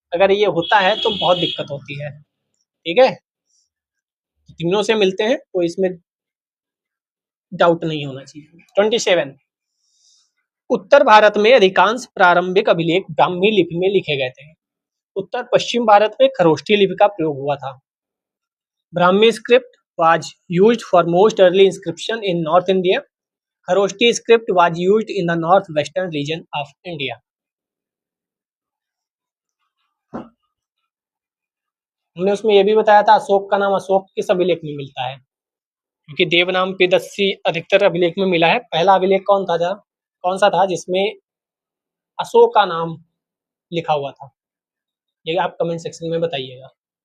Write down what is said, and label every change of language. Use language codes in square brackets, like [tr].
[hi] अगर ये होता है तो बहुत दिक्कत होती है। ठीक है, तीनों से मिलते हैं तो इसमें डाउट नहीं होना चाहिए। 27, उत्तर भारत में अधिकांश प्रारंभिक अभिलेख ब्राह्मी लिपि में लिखे गए थे। उत्तर पश्चिम भारत में खरोष्ठी लिपि का प्रयोग हुआ था। [en] Brahmi script was used for most early inscription in North India. Kharoshthi script was used in the northwestern region of India. [hi] हमने उसमें यह भी बताया था अशोक का नाम अशोक किस अभिलेख में मिलता है, क्योंकि देवनाम पिदस्सी अधिकतर अभिलेख में मिला है। पहला अभिलेख कौन सा था जिसमें अशोक का नाम लिखा हुआ था, ये आप कमेंट सेक्शन में बताइएगा।